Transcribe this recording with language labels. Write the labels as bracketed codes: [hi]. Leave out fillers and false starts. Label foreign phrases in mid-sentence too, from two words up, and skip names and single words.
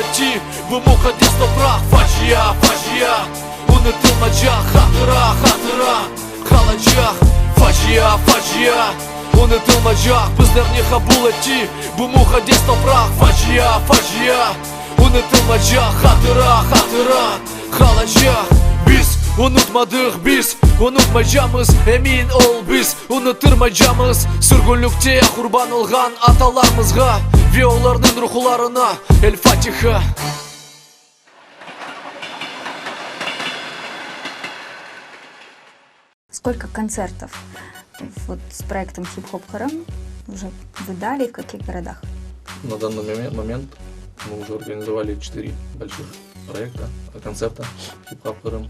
[crh] etti bu mukaddis toprak Facia unutulmayacak hatıra kalacak Facia unutulmayacak bizlerni kabul etti bu mukaddis toprak Facia unutulmayacak hatıra kalacak. Biz unutmadık, biz unutmayacağımız, emin ol biz unutturmayacağımız sürgünlükte kurban olgan atalarımızga ve onların ruhlarına El Fatiha. [ru] Сколько концертов вот с проектом Хип-Хоп Харам уже вы дали, в каких городах? На данный момент мы уже организовали 4 больших проекта, концерта Хип-Хоп Харам.